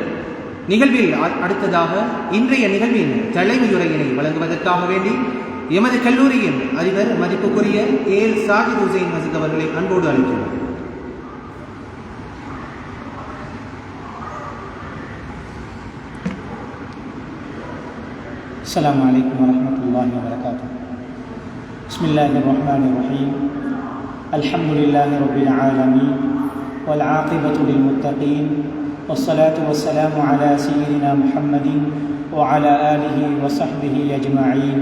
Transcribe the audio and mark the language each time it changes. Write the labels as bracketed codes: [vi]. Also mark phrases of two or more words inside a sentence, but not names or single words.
[ta] நிகழ்வில் அடுத்ததாக இன்றைய நிகழ்வின் தலைமையுரையினை வழங்குவதற்காக வேண்டி எமது கல்லூரியின் அதிபர் மதிப்புக்குரிய ஏல் சாஹித் ஹுசைன் மஜித் அவர்களை அன்போடு அழைக்கிறோம். [ar] السلام عليكم ورحمة الله وبركاته. بسم الله الرحمن الرحيم. الحمد لله رب العالمين والعاقبة للمتقين والصلاة والسلام على سيدنا محمد وعلى آله وصحبه أجمعين.